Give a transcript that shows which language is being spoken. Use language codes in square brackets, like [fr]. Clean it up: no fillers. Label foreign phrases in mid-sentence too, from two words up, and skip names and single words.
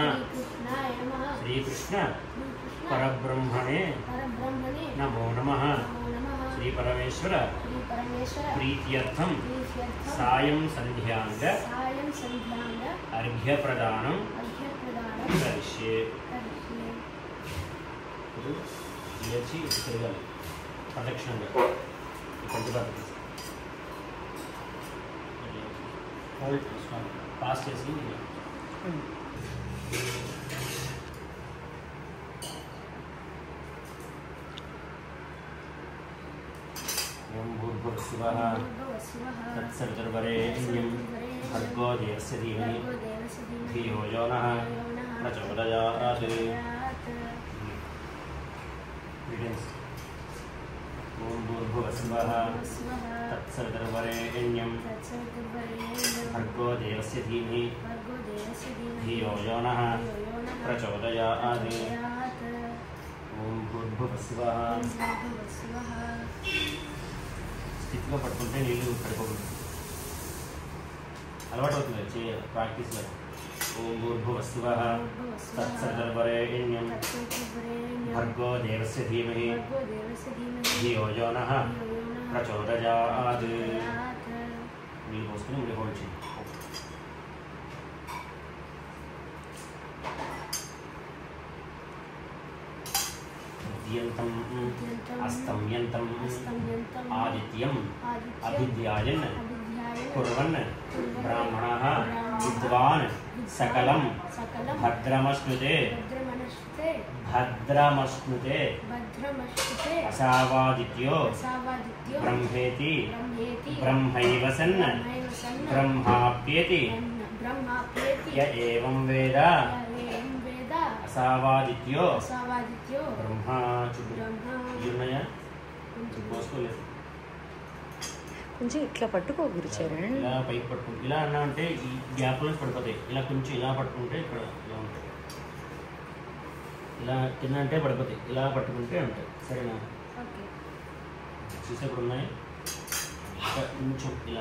[sa] श्रीकृष्ण परब्रह्मणे नमो नमः। श्री परमेश्वर प्रीत्यर्थम सायं संध्यांग अर्घ्य प्रदानं करिष्ये। [te] लेచి తిరగాలి ప్రదక్షిణంగా పంచభారతి పాస్ చేసి [sa] ओम भूर्भुवस्सुवः तत्सवितुर्वरेण्यं भर्गो देवस्य धीमहि धियो यो नः प्रचोदयात्। ओम भूर्भुवस्सुवः तत्सवितुर्वरेण्यं भर्गो देवस्य धीमहि धियो यो नः प्रचोदयात्। ओम भूर्भुवस्सुवः [te] స్థితిగా పట్టుకుంటే నీళ్ళు పడిపోతుంది, అలవాటు అవుతుంది చేయాలి ప్రాక్టీస్లో. [sa] ओं भूर्भुवस्सुवः तत्सवितुर्वरेण्यं भर्गो देवस्य धीमहि धियो यो नः प्रचोदयात्. [te] నీళ్ళు పోసుకుని ముడి హోల్డ్ చేయండి. [sa] उद्यन्तं अस्तम्यन्तं आदित्यं अभिध्यायन् कुर्वन् ब्राह्मणः विद्वान् सकलं भद्रमश्नुते असावादित्यो ब्रह्मेति ब्रह्मैव सन् ब्रह्माप्येति य एवं वेद असावादित्यो ब्रह्मा [te] ఉన్నాయా పోసుకోలేదు. కొంచెం ఇట్లా పట్టుకో గురుచరణ్, ఇలా పైకి పట్టుకుంటే ఇలా అన్నా అంటే ఈ గ్యాప్ నుంచి పడిపోతాయి. ఇలా కొంచెం ఇలా పట్టుకుంటే ఇక్కడ ఇలా ఉంటాయి, ఇలా కింద అంటే పడిపోతాయి. ఇలా పట్టుకుంటే ఉంటాయి. సరేనా? చూసేప్పుడు ఉన్నాయి కొంచెం ఇలా.